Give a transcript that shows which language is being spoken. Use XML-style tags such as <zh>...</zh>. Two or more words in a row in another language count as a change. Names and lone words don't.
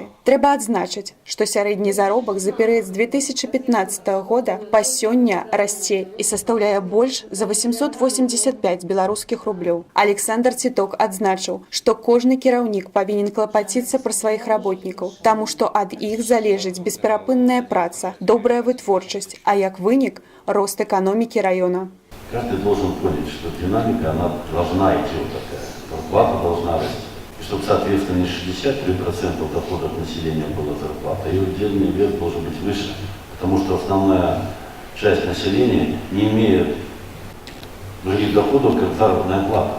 <be>Трэба адзначыць, што сярэдні заробак за перыяд з 2015 года па сёння расце і састаўляе больш за 885 беларускіх рублёў. Александр Ціток адзначыў, што кожны кіраўнік павінен клапаціцца пра сваіх работнікаў, таму што ад іх залежыць бесперапынная праца, добрая вытворчасць, а як вынік – рост</be> <ru>экономики района. Каждый должен понять, что динамика, она должна идти вот такая, зарплата должна расти. И чтобы, соответственно, не 63% доходов населения была зарплата, и удельный вес должен быть выше, потому что основная часть населения не имеет других доходов, как заработная плата.</ru>